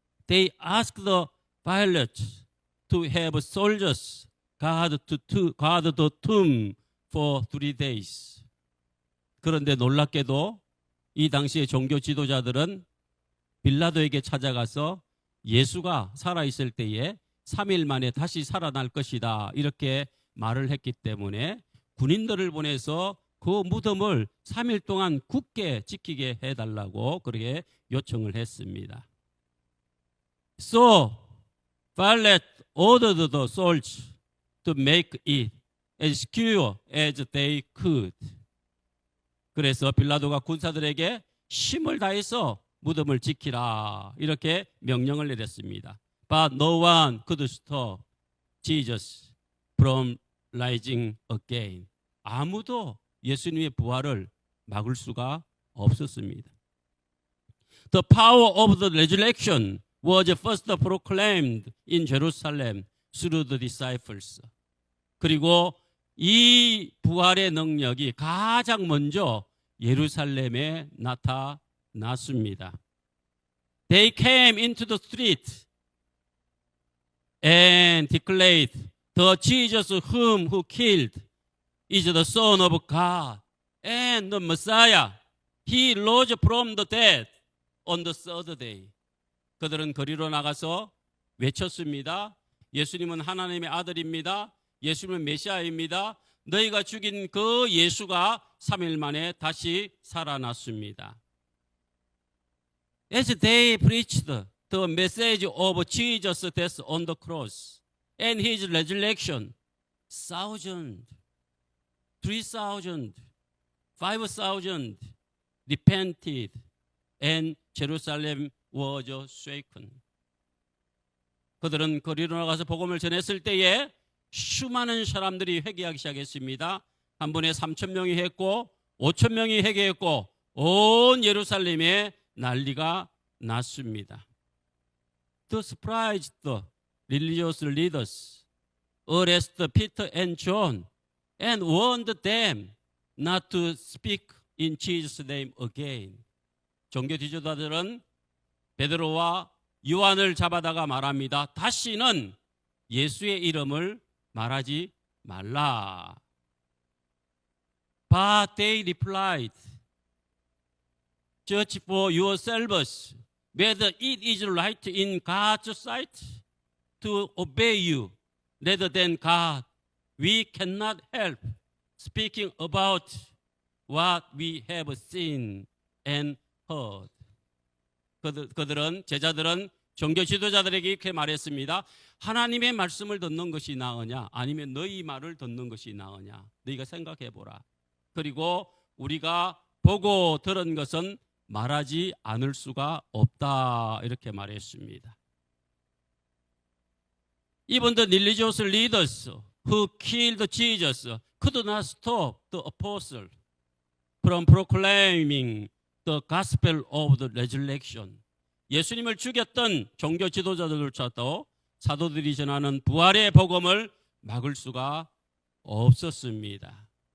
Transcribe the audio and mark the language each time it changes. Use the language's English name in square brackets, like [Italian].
[English] They asked the Pilate to have soldiers guard the tomb for 3 days. [Korean] 그런데 놀랍게도 이 당시의 종교 지도자들은 빌라도에게 찾아가서 예수가 살아있을 때에 3일 만에 다시 살아날 것이다 이렇게 말을 했기 때문에 군인들을 보내서 그 무덤을 3일 동안 굳게 지키게 해달라고 그렇게 요청을 했습니다. [English] So Pilate ordered the soldiers to make it as secure as they could. [Korean] 그래서 빌라도가 군사들에게 힘을 다해서 무덤을 지키라 이렇게 명령을 내렸습니다. [English] But no one could stop Jesus from rising again. [Korean] 아무도 예수님의 부활을 막을 수가 없었습니다. [English] The power of the resurrection was first proclaimed in Jerusalem through the disciples. [Korean] 그리고 이 부활의 능력이 가장 먼저 예루살렘에 나타났습니다. [English] They came into the street and declared, the Jesus whom who killed is the Son of God and the Messiah. He rose from the dead on the third day. [Korean] 그들은 거리로 나가서 외쳤습니다. 예수님은 하나님의 아들입니다. 예수님은 메시아입니다. 너희가 죽인 그 예수가 3일 만에 다시 살아났습니다. [English] as they preached the message of Jesus' death on the cross and his resurrection, 1,000, 3,000, 5,000 repented and Jerusalem was shaken. [Korean] 그들은 거리로 나가서 복음을 전했을 때에 수많은 사람들이 회개하기 시작했습니다. 한 번에 3,000명이 했고 5,000명이 회개했고 온 예루살렘에 난리가 났습니다. [English] The surprised religious leaders arrested Peter and John and warned them not to speak in Jesus' name again. [Korean] 종교 지도자들은 베드로와 요한을 잡아다가 말합니다. 다시는 예수의 이름을 말하지 말라. [English] But they replied, Judge for yourselves whether it is right in God's sight to obey you rather than God. We cannot help speaking about what we have seen and heard. [Korean] 그들은 제자들은 종교 지도자들에게 이렇게 말했습니다. 하나님의 말씀을 듣는 것이 나으냐 아니면 너희 말을 듣는 것이 나으냐 너희가 생각해 보라. 그리고 우리가 보고 들은 것은 말하지 않을 수가 없다 이렇게 말했습니다. [English] Even the religious leaders who killed Jesus could not stop the apostle from proclaiming the gospel of the resurrection. [Korean] 예수님을 죽였던 종교 지도자들조차도 사도들이 전하는 부활의 복음을 막을 수가 없었습니다.